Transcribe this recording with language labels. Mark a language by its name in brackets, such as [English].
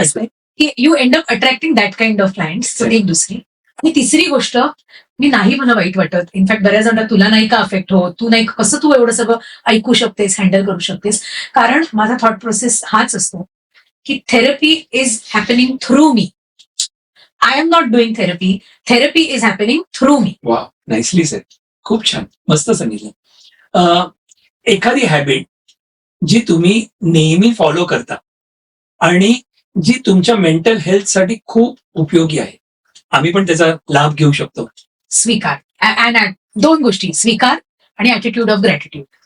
[Marathi] गोष्ट आहे की [English] You end up attracting that kind of clients. [Marathi] एक दुसरी. आणि तिसरी गोष्ट, मी नाही मला वाईट वाटत. इनफॅक्ट बऱ्याच जण तुला नाही का अफेक्ट हो, तू नाही कसं तू एवढं सगळं ऐकू शकतेस, हँडल करू शकतेस. कारण माझा थॉट प्रोसेस हाच असतो की [English] Therapy is happening through me. I am not doing therapy, therapy is happening through me. [Marathi] वा, [English] Nicely said. [Marathi] खूप छान, मस्त सांगितलं. एखादी हॅबिट जी तुम्ही नेहमी फॉलो करता आणि जी तुमच्या मेंटल हेल्थसाठी खूप उपयोगी आहे, आम्ही पण त्याचा लाभ घेऊ शकतो. स्वीकार. अँड 2 गोष्टी, स्वीकार आणि ॲटिट्यूड ऑफ ग्रॅटिट्यूड.